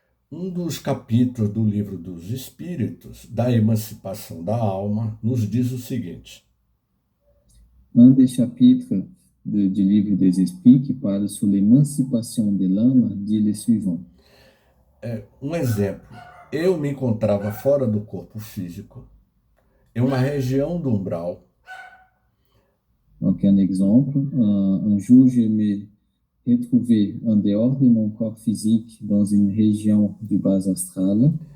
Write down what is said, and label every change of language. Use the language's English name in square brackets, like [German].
[Portuguese] Dos capítulos do Livro dos Espíritos, da emancipação da alma, nos diz o seguinte. [French] Un des chapitres du Livre des Esprits qui parle sur l'émancipation de l'âme dit le suivant. [Portuguese] Um exemplo. Eu me encontrava fora do corpo físico, em uma região do umbral. [French] Donc, un exemple. Un jour, je me retrouvais en dehors de mon corps physique dans une région du bas astral.